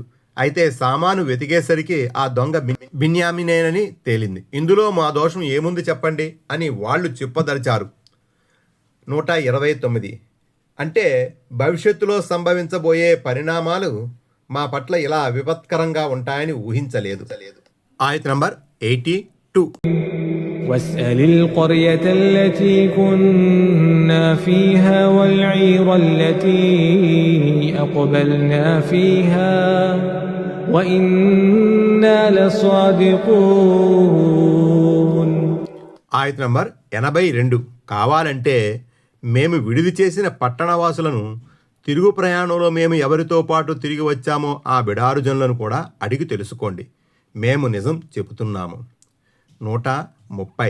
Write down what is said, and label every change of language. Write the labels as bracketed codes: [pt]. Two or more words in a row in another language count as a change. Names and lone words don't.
[te] అయితే సామాను వెతికేసరికి ఆ దొంగ బిన్యామినేనని తేలింది. ఇందులో మా దోషం ఏముంది చెప్పండి అని వాళ్ళు చెప్పదలిచారు. 129. అంటే, భవిష్యత్తులో సంభవించబోయే పరిణామాలు మా పట్ల ఇలా విపత్కరంగా ఉంటాయని ఊహించలేదు. ఆయత్ నంబర్ 82. [ar] واسأل القرية التي كنا فيها والعير التي أقبلنا فيها وإنا لصادقون. [te] ఆయత్ నంబర్ 82. కావాలంటే మేము విడిది చేసిన పట్టణవాసులను, తిరుగు ప్రయాణంలో మేము ఎవరితో పాటు తిరిగి వచ్చామో ఆ బిడారు జనులను కూడా అడిగి తెలుసుకోండి. మేము నిజం చెబుతున్నాము. 130.